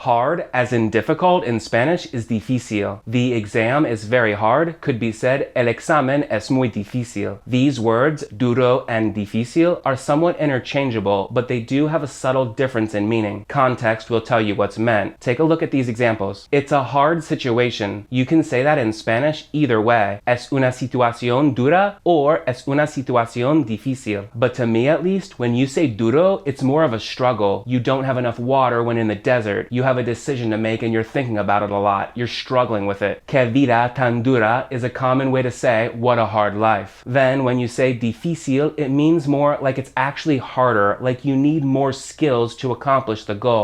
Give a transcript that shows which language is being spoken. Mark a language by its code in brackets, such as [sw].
[en] Hard, as in difficult in Spanish, is difícil. The exam is very hard could be said, [es] el examen es muy difícil. [en] These words, duro and difícil, are somewhat interchangeable, but they do have a subtle difference in meaning. Context will tell you what's meant. Take a look at these examples. It's a hard situation. You can say that in Spanish either way. [es] Es una situación dura or es una situación difícil. [en] But to me at least, when you say duro, it's more of a struggle. You don't have enough water when in the desert. You have a decision to make and you're thinking about it a lot. You're struggling with it. [es] Que vida tan dura [en] is a common way to say, what a hard life. Then when you say difícil, it means more like it's actually harder, like you need more skills to accomplish the goal.